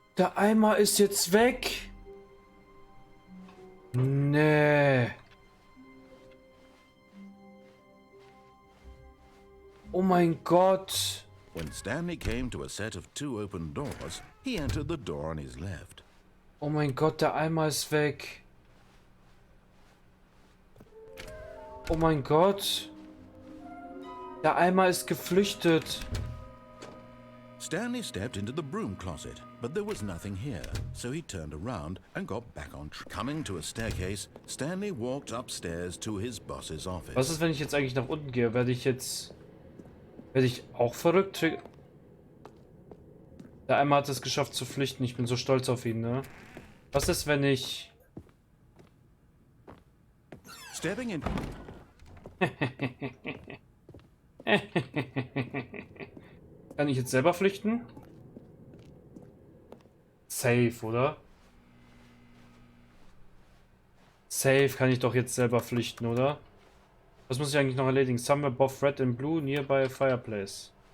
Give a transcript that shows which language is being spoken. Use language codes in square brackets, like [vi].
[de] Der Eimer ist jetzt weg. Nee. Oh mein Gott. [en] When Stanley came to a set of 2 open doors, he entered the door on his left. [de] Oh mein Gott, der Eimer ist weg. Oh mein Gott. Der Eimer ist geflüchtet. [en] Stanley stepped into the broom closet, but there was nothing here, so he turned around and got back on track. Coming to a staircase, Stanley walked upstairs to his boss's office. [de] Was ist, wenn ich jetzt eigentlich nach unten gehe? Werde ich auch verrückt? Der Eimer hat es geschafft zu flüchten. Ich bin so stolz auf ihn, ne? Was ist, wenn ich... [en] Stepping in. [de] Kann ich jetzt selber flüchten? Safe, oder? Safe kann ich doch jetzt selber flüchten, oder? Was muss ich eigentlich noch erledigen? [en] Somewhere above red and blue nearby a fireplace.